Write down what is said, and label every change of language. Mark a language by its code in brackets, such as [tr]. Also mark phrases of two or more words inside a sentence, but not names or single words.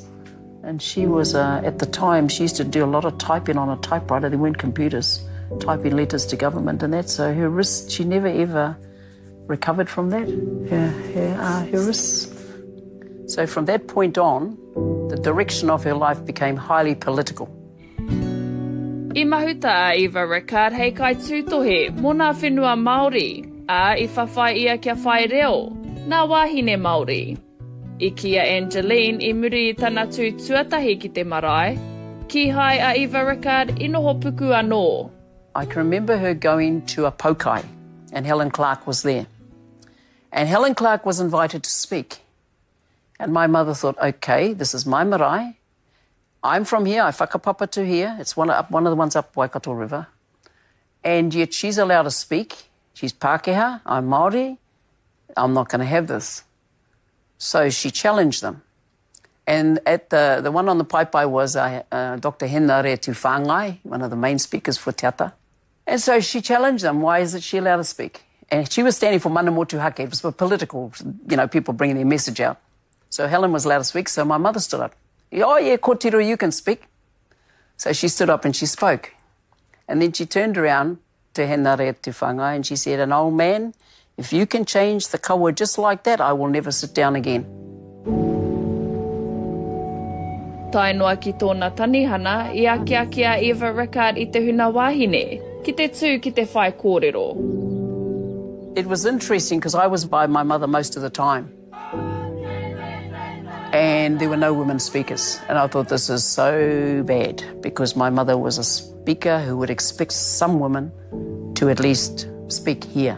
[en] And she was, at the time, she used to do a lot of typing on a typewriter. There weren't computers, typing letters to government and that. So her wrists, she never ever recovered from that, her wrists. So from that point on, the direction of her life became highly political. [mi] I mahuta a Eva Rickard hei kai tūtohe mona whenua Māori, a I whawhai ia kia whai reo, nā wahine Māori. I kia Angeline I muri I tana tū tuatahi ki te marae, ki hai a Eva Rickard I noho puku anō. [en] I can remember her going to a paukai, and Helen Clark was there. And Helen Clark was invited to speak. And my mother thought, okay, this is my marae. I'm from here, I whakapapa to here. It's one of the ones up Waikato River. And yet she's allowed to speak. She's Pākehā, I'm Māori. I'm not going to have this. So she challenged them. And at the one on the paipai was Dr. Henare Tufangai, one of the main speakers for Te Ata. And so she challenged them, why is it she allowed to speak? And she was standing for [mi] mana motu hake. [en] It was for political, people bringing their message out. So Helen was allowed to speak, so my mother stood up. Oh, yeah, kōtiro, you can speak. So she stood up and she spoke. And then she turned around to Henare Tufangai and she said, an old man, if you can change the kaua just like that, I will never sit down again. [mi] Tainua ki tōna tanihana I akiaki a Eva Rickard I te huna wahine, ki te tū ki te whai kōrero. [en] It was interesting because I was by my mother most of the time. And there were no women speakers. And I thought this is so bad because my mother was a speaker who would expect some women to at least speak here.